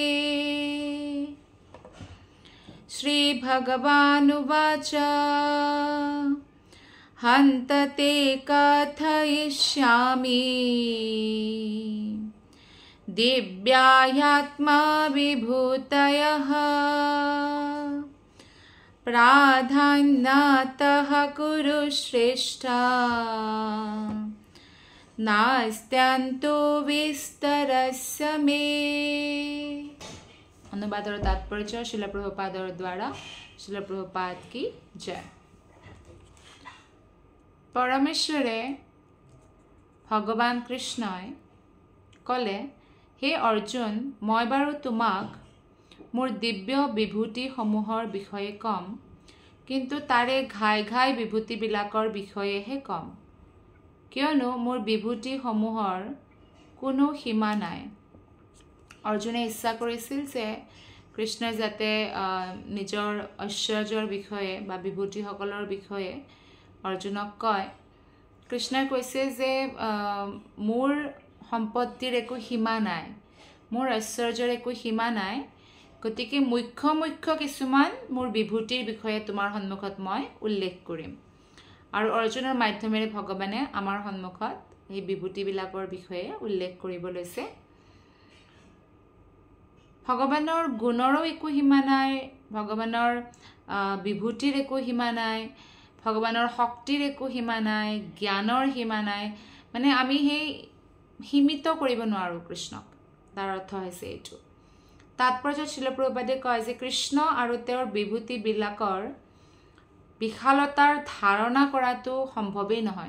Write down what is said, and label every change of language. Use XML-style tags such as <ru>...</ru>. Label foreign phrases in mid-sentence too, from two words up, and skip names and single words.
<sa>श्री भगवानुवाच हन्त ते कथयिष्यामि दिव्याह्यात्मा विभूतयः प्राधान्यतः कुरु श्रेष्ठ नास्त्यन्तो विस्तरस्य मे।</sa> <hi>अनुवाद और तात्पर्य श्रील प्रभुपाद द्वारा। श्रील प्रभुपाद की जय।</hi> <as>পৰমেশ্বৰে ভগৱান কৃষ্ণই ক'লে হে অৰ্জুন মই বাৰু তোমাক মোৰ দিব্য বিভূতি সমূহৰ বিষয়ে কম কিন্তু তাৰে ঘাই ঘাই বিভূতি বিলাকৰ বিষয়ে হে কম কিয়নো মোৰ বিভূতি সমূহৰ কোনো সীমা নাই। অৰ্জুনে ইচ্ছা কৰিছিল যে কৃষ্ণ যাতে নিজৰ ঐশ্বৰ্যৰ বিষয়ে বা বিভূতি সকলৰ বিষয়ে অৰ্জুনক কয়। কৃষ্ণই কৈছে যে মোৰ সম্পত্তিৰ একো সীমা নাই, মোৰ ঐশ্বৰ্যৰ একো সীমা নাই, গতিকে মুখ্য মুখ্য কিছুমান মোৰ বিভূতিৰ বিষয়ে তোমাৰ সন্মুখত মই উল্লেখ কৰিম। আৰু অৰ্জুনৰ মাধ্যমেৰে ভগৱানে আমাৰ সন্মুখত এই বিভূতিবিলাকৰ বিষয়ে উল্লেখ কৰিব লৈছে। ভগৱানৰ গুণৰো একো সীমা নাই, ভগৱানৰ বিভূতিৰ একো সীমা নাই, ভগৱানৰ শক্তিৰ একো সীমা নাই, জ্ঞানৰ সীমা নাই। মানে আমি সেই সীমিত কৰিব নোৱাৰো কৃষ্ণক। তাৰ অৰ্থ হৈছে এইটো। তাৎপৰ্য শ্ৰীল প্ৰভুপাদে কয় যে কৃষ্ণ আৰু তেওঁৰ বিভূতিবিলাকৰ বিশালতাৰ ধাৰণা কৰাটো সম্ভৱেই নহয়।</as>